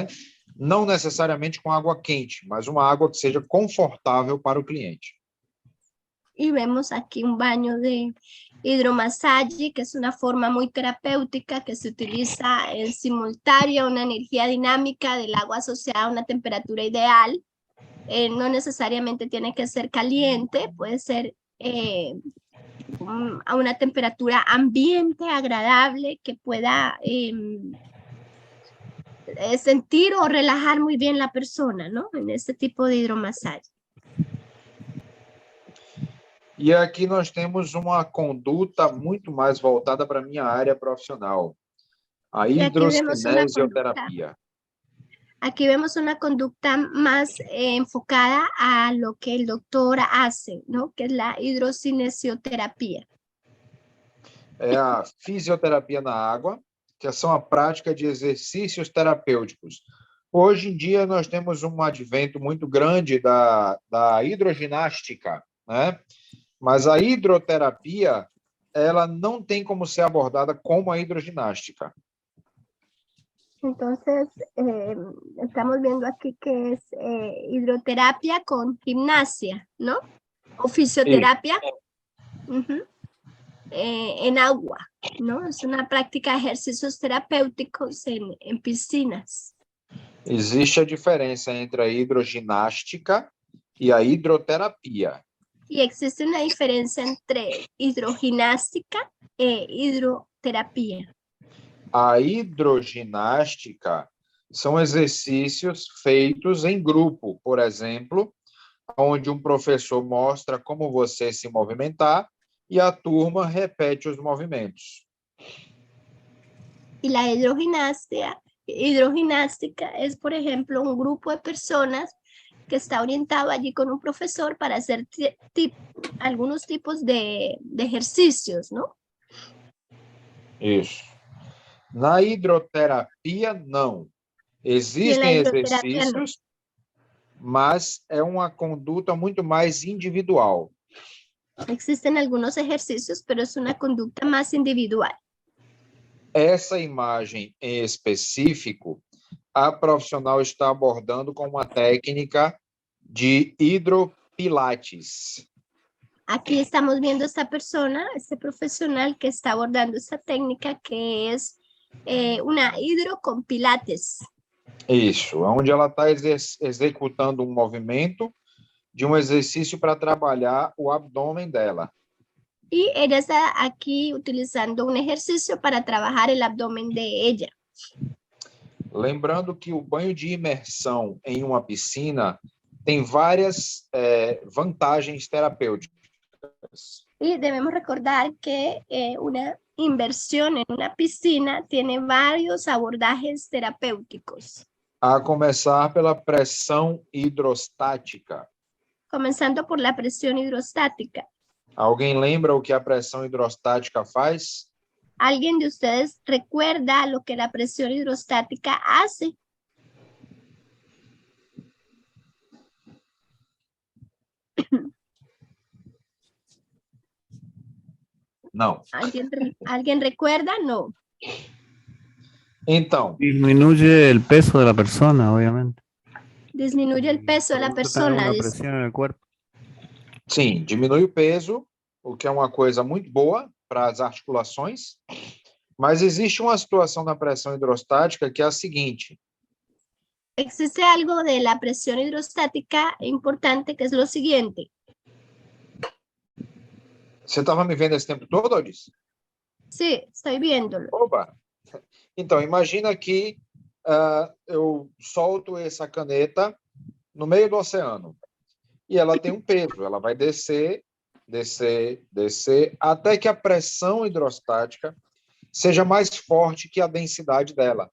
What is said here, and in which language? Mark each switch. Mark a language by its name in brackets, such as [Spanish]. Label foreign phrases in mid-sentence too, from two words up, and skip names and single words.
[Portuguese] Não necessariamente com água quente, mas uma água que seja confortável para o cliente. [Spanish] Y vemos aquí un baño de hidromasaje, que es una forma muy terapéutica que se utiliza en simultáneo una energía dinámica del agua asociada a una temperatura ideal. No necesariamente tiene que ser caliente, puede ser a una temperatura ambiente agradable que pueda sentir o relajar muy bien la persona, ¿no? En este tipo de hidromasaje. [Portuguese] E aqui nós temos uma conduta muito mais voltada para a minha área profissional, a hidrocinesioterapia. [Spanish] Aquí vemos una conducta más enfocada a lo que el doctor hace, ¿no? Que es la hidrocinesioterapia. [Portuguese] É a fisioterapia na água, que são a prática de exercícios terapêuticos. Hoje em dia nós temos um advento muito grande da hidroginástica, né? Mas a hidroterapia, ela não tem como ser abordada como a hidroginástica. [Spanish] Entonces, estamos viendo aquí que es hidroterapia con gimnasia, ¿no? O fisioterapia en agua, ¿no? Es una práctica de ejercicios terapêuticos en piscinas. [Portuguese] Existe a diferença entre a hidroginástica e a hidroterapia. [Spanish] Y existe una diferencia entre hidroginástica e hidroterapia. [Portuguese] A hidroginástica são exercícios feitos em grupo, por exemplo, onde um professor mostra como você se movimentar e a turma repete os movimentos. [Spanish] Y la hidroginástica es, por ejemplo, un grupo de personas que está orientado allí con un profesor para hacer algunos tipos de ejercicios, ¿no? [Portuguese] Isso. Na hidroterapia, não. Existem exercícios, mas é uma conduta muito mais individual. [Spanish] Existen algunos ejercicios, pero es una conducta más individual. [Portuguese] Essa imagem em específico, a profissional está abordando com uma técnica de hidropilates. [Spanish] Aquí estamos viendo esta persona, este profesional que está abordando esta técnica que es una hidro con pilates. [Portuguese] Isso, onde ela está executando um movimento de um exercício para trabalhar o abdômen dela. [Spanish] Y ella está aquí utilizando un ejercicio para trabajar el abdomen de ella. [Portuguese] Lembrando que o banho de imersão em uma piscina tem várias vantagens terapêuticas. [Spanish] Y debemos recordar que una inversión en una piscina tiene varios abordajes terapéuticos, [Portuguese] A começar pela pressão hidrostática. [Spanish] comenzando por la presión hidrostática. [Portuguese] Alguém lembra o que a pressão hidrostática faz? [Spanish] ¿Alguien de ustedes recuerda lo que la presión hidrostática hace? [Portuguese] Não. [Spanish] ¿Alguien recuerda? No. [Portuguese] Então, [Spanish] Disminuye el peso de la persona, obviamente. Disminuye el peso de la Produce también persona. una presión en el cuerpo. [Portuguese] sim, diminui o peso, o que é uma coisa muito boa para as articulações, mas existe uma situação na pressão hidrostática que é a seguinte: [Spanish] Existe algo de la presión hidrostática importante que es lo siguiente. [Portuguese] você estava me vendo esse tempo todo, Odis? [Spanish] Sí, estoy viéndolo. [Portuguese] Opa! Então, imagina que eu solto essa caneta no meio do oceano e ela tem um peso, ela vai descer, descer, descer, até que a pressão hidrostática seja mais forte que a densidade dela.